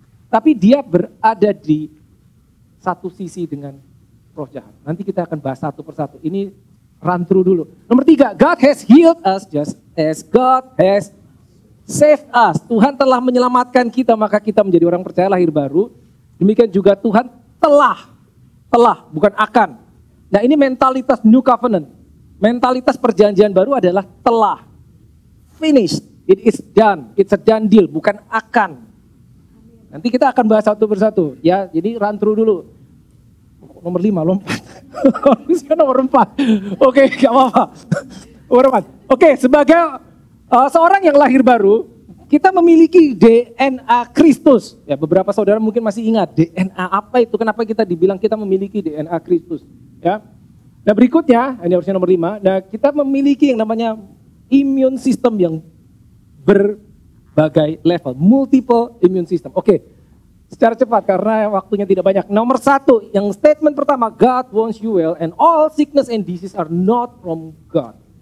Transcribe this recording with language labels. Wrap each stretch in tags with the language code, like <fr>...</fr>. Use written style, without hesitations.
<id>Tapi dia berada di satu sisi dengan roh jahat. Nanti kita akan bahas satu persatu. Ini run through dulu. Nomor 3,</id> <en>God has healed us just as God has saved us.</en> <id>Tuhan telah menyelamatkan kita, maka kita menjadi orang percaya lahir baru. Demikian juga Tuhan telah, bukan akan. Nah, ini mentalitas New Covenant. Mentalitas perjanjian baru adalah telah.</id> <en>Finished, it is done, it's a done deal,</en> <id>bukan akan. Nanti kita akan bahas satu persatu, ya. Jadi run through dulu. Nomor 5, lompat. Nomor 4. Oke, gak apa-apa. Nomor 4. Oke, sebagai seorang yang lahir baru, kita memiliki DNA Kristus. Ya, beberapa saudara mungkin masih ingat DNA apa itu? Kenapa kita dibilang kita memiliki DNA Kristus? Ya. Nah, berikutnya, ini harusnya nomor 5. Nah, kita memiliki yang namanya immune system yang berbagai level,</id> <en>multiple immune system.</en> <id>Oke, secara cepat karena waktunya tidak banyak. Nomor 1, yang statement pertama,</id> <en>God wants you well and all sickness and disease are not from God.</en>